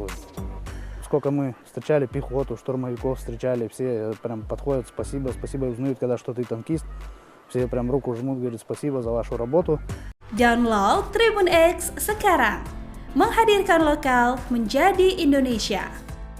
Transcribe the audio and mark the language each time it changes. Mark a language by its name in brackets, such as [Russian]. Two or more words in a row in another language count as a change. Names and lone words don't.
[Russian] Сколько мы встречали пехоту, штурмовиков встречали, все прям подходят, спасибо, узнают, когда что ты танкист, все прям руку жмут, говорят спасибо за вашу работу. [Indonesian] Download Tribun X sekarang, menghadirkan lokal menjadi Indonesia.